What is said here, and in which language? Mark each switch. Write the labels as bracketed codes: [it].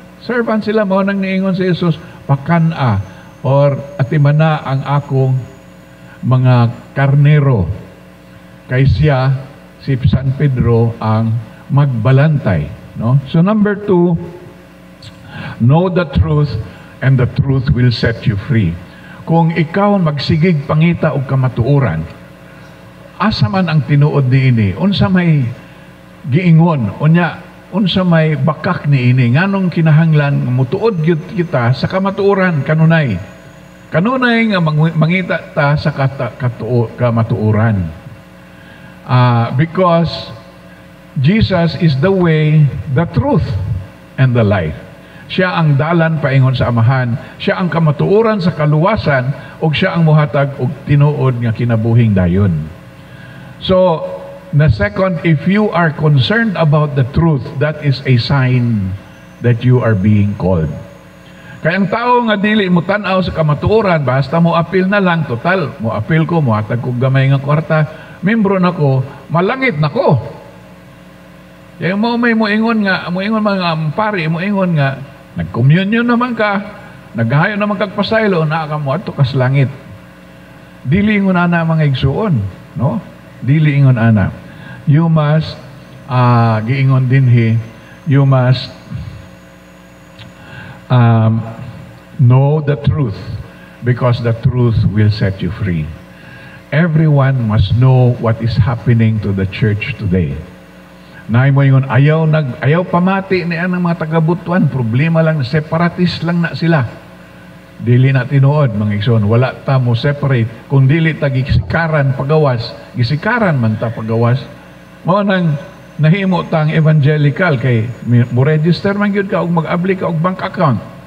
[ceb] Servant sila, mao nang niingon si Jesus, pakana or atimana ang akong mga karnero. Kay siya, si San Pedro ang magbalantay. No? [en] So number 2, know the truth and the truth will set you free. [ceb] Kung ikaw magsigig pangita og kamatuoran, asa man ang tinuod niini, unsa may giingon, unsa may bakak niini, nganong kinahanglan mutuod gyud kita sa kamatuoran kanunay. Kanunay nga mangita ta sa kamatuoran. [en] Because Jesus is the way, the truth, and the life. [ceb] Siya ang dalan paingon sa Amahan. Siya ang kamatuoran sa kaluwasan, ug siya ang muhatag og tinuod nga kinabuhing dayon. [en] So, na second, if you are concerned about the truth, that is a sign that you are being called. [ceb] Kaya ang tao nga dili mo tan-aw sa kamatuoran, basta mo appeal na lang, total, mo appeal ko, muhatag kog gamay nga kwarta, membro nako, malangit nako. Kaya mo may moingon mga pari, moingon nga, nag-communion naman ka, naghayo naman kag pasaylo, naa ka mo ato kas langit. Dili ingon ana mga igsuon, no? Dili ingon ana. [en] You must [ceb] giingon dinhi, [en] you must know the truth, because the truth will set you free. Everyone must know what is happening to the church today. [ceb] Naay mo yun, ayaw pamati ni ang mga taga-Butuan, problema lang, separatist lang na sila. Dili na tinuod, mga igsoon, wala ta mo separate. Kung dili ta gisikaran pagawas, gisikaran man ta pagawas. Mao nang nahimo tang evangelical kay mo register man gyud ka og mag-abli ka og bank account.